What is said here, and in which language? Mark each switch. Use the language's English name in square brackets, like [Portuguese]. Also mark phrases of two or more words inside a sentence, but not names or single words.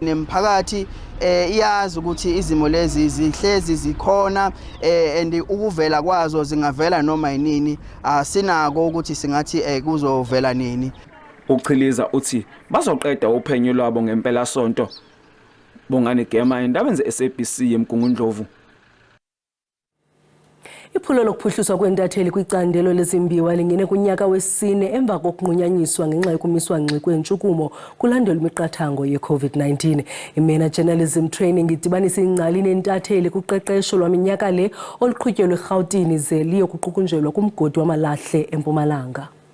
[Zulu] Nemphakathi iyazi ukuthi izimo lezi zihlezi zikhona and ukuvela kwazo zingavela noma yinini, asinako ukuthi singathi kuzovela nini. Uchiliza uthi bazoqeda uphenyo lwabo ngempela sonto. Bongani Gema indaba ze-SABC eMgungundlovu. [Xhosa] Iphulo lokuphuhliswa kwentatheli kwicandelo lezimbiwa lingene kunyaka wesine emva kokunqunyanyiswa ngenxa yokumiswa ngxi kwentshukumo kulandela imiqathango ye-COVID-19. Imena Journalism Training idibanisa ingcali nentatheli kuqeqesho lwaminyaka le oluqhutyelwe eRhawutini ze liyokuqukunjelwa kumgodi wamalahle eMpumalanga.